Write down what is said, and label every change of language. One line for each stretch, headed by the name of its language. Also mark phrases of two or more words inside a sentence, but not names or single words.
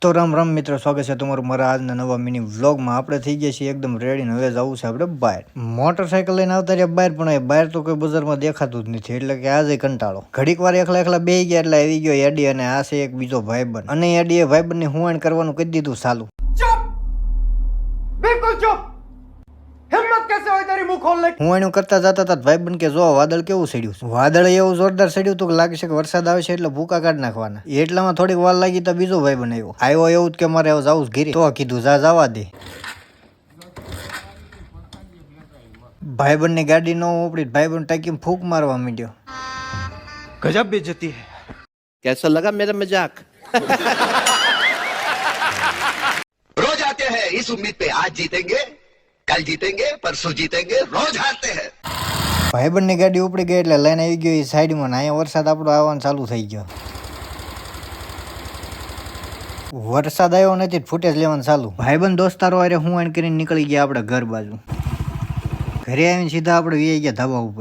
Gujarati: તો રામ રામ મિત્રો, સ્વાગત છે તમારું મારા આજના નવા
English: mini vlogમાં.
Gujarati: આપણે થઈ ગયા છીએ એકદમ રેડી ને હવે જવું છે આપણે બહાર. મોટરસાયકલ લઈને આવતા રહ્યા બહાર, પણ એ બહાર તો કોઈ બજારમાં દેખાતું જ નથી, એટલે કે આજે કંટાળો. ઘડીક વાર એકલા બેહી ગયા એટલે આવી ગયો એડી, અને આ છે એક બીજો ભાઈબંધ, અને એડીએ ભાઈબંધને હુવાણ કરવાનું કહી દીધું ચાલુ.
Hindi: बिल्कुल चुप हिम्मत कैसे होई तेरी मुंह खोल ले
Gujarati: હું એનું કરતા જતા હતા ભાઈબંધ કે જો વાદળ કેવું સડ્યું છે. વાદળ એવું જોરદાર સડ્યું હતું કે લાગે છે કે વરસાદ આવે છે એટલે ભૂકા કાઢી નાખવાના. એટલામાં થોડીક વાર લાગી તો બીજો ભાઈબંધ આવ્યો એવું જ કે મારે હવે જવું ઘીરે. તો કીધું જવા દે. ભાઈબંધ ની ગાડી ન ઉપડી, ભાઈબંધ ટાંકી ફૂંક મારવા માંડ્યો.
Hindi: गजब बेइज्जती है कैसा लगा मेरा मजाक? रोज आते हैं इस उम्मीद पे आज जीतेंगे, कल जीतेंगे, परसों जीतेंगे, रोज हारते हैं.
Gujarati: ભાઈબંધ ની ગાડી ઉપડી ગઈ એટલે લઈને આવી ગયો એ સાઈડમાં. અહીંયા વરસાદ આપણો આવવાનું ચાલુ થઈ ગયો. વરસાદ આવ્યો નથી, ફૂટેજ લેવાનું ચાલુ. ભાઈબંધ દોસ્તારો અરે હું એન કરીને નીકળી ગયા આપણે ઘર બાજુ. ઘરે આવીને સીધા આપણે વી ગયા ધાબા ઉપર.